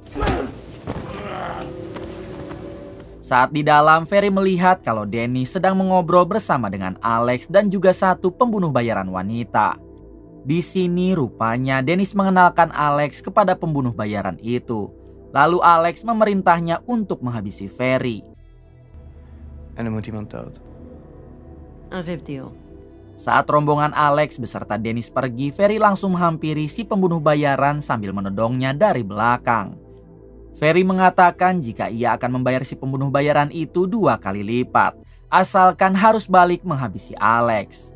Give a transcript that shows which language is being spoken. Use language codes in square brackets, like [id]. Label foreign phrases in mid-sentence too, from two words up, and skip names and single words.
[id] Saat di dalam, Ferry melihat kalau Dennis sedang mengobrol bersama dengan Alex dan juga satu pembunuh bayaran wanita. Di sini rupanya Dennis mengenalkan Alex kepada pembunuh bayaran itu. Lalu Alex memerintahnya untuk menghabisi Ferry. [nl] En er moet iemand dood. Een ripdeal. [id] Saat rombongan Alex beserta Dennis pergi, Ferry langsung menghampiri si pembunuh bayaran sambil menodongnya dari belakang. Ferry mengatakan jika ia akan membayar si pembunuh bayaran itu 2 kali lipat, asalkan harus balik menghabisi Alex.